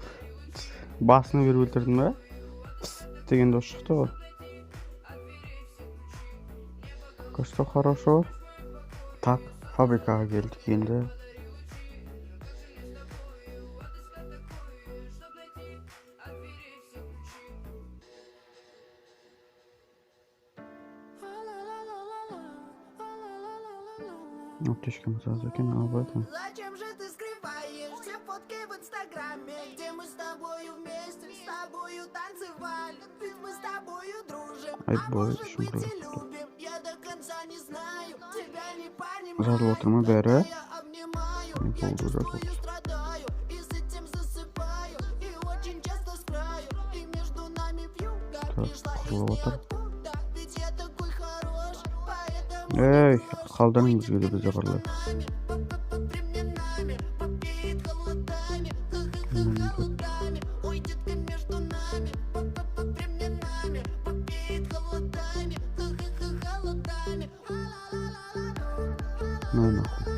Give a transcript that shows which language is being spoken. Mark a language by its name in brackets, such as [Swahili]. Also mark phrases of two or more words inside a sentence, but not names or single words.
[Kazakh] Басына беріп өлтірдің бе? Деген дос шықты ғой. [Russian] Что хорошо. [Kazakh] Так, фабрикаға келдік енді. [Russian] Аптечка сразу закинул об этом. Зачем же ты скрываешь все фотки в инстаграме, где мы с тобою вместе, с тобою танцевали, ведь мы с тобою дружим, а может быть и любим, я до конца не знаю, тебя не понимаю, [Kazakh] бәрі. [Russian] я обнимаю, я чувствую, страдаю, и с этим засыпаю, и очень часто с краю, и между нами пью, как не шла ведь я такой хороший, поэтому... Эй, [Kazakh] қалдырың бізге де бізде қарлай. [Russian] Ну нахуй.